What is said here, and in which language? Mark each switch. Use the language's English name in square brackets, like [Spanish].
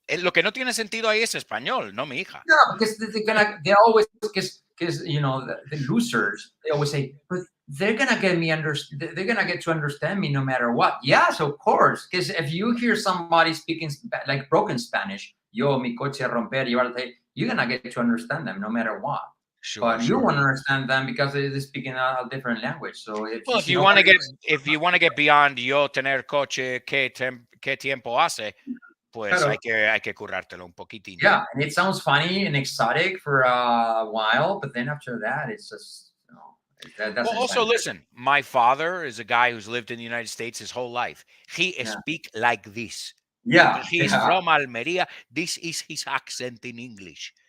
[Spanish] Lo que no tiene sentido ahí es español, no mi hija. [English] No, because they're always, because the losers, they always say, but they're gonna they're gonna get to understand me no matter what. Yes, of course. Because if you hear somebody speaking like broken Spanish, [Spanish] yo mi coche romper, [English] you're gonna get to understand them no matter what. Sure, but you want to understand them because they're speaking a different language. So if you want to get beyond [Spanish] yo tener coche, qué tiempo hace, pues hay que currártelo un poquitín. [English] Yeah, and it sounds funny and exotic for a while, but then after that, it's just, that's also, listen, my father is a guy who's lived in the United States his whole life. He speaks like this. Yeah. He's from Almería. This is his accent in English.